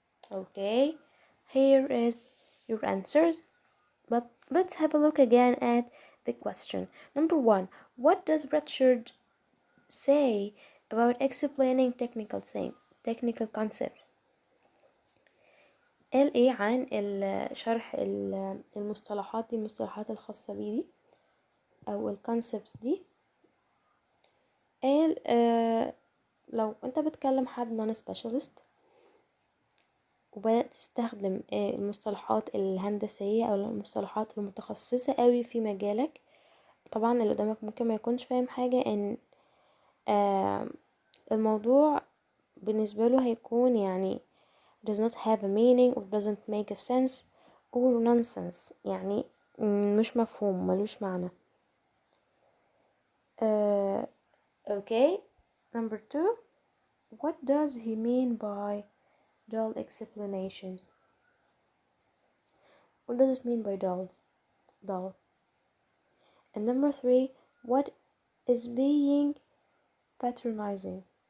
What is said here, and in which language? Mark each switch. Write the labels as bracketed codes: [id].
[en] Okay, here is your answers. But let's have a look again at the question. Number 1, what does Richard say about explaining technical concept. [ar] قال ايه عن شرح المصطلحات دي، المصطلحات الخاصة بيه دي او الكونسبتس دي. قال لو انت بتكلم حد نون سبيشالست وبدأت تستخدم المصطلحات الهندسية او المصطلحات المتخصصة قوي في مجالك، طبعا اللي قدامك ممكن ما يكونش فاهم حاجة، ان الموضوع بالنسبة له هيكون يعني [en] does not have a meaning or doesn't make a sense or nonsense، [ar] يعني مش مفهوم، ملوش معنى. [en] Okay, number 2, what does he mean by dull explanations? What does it mean by dull? And number 3, what is being patronizing?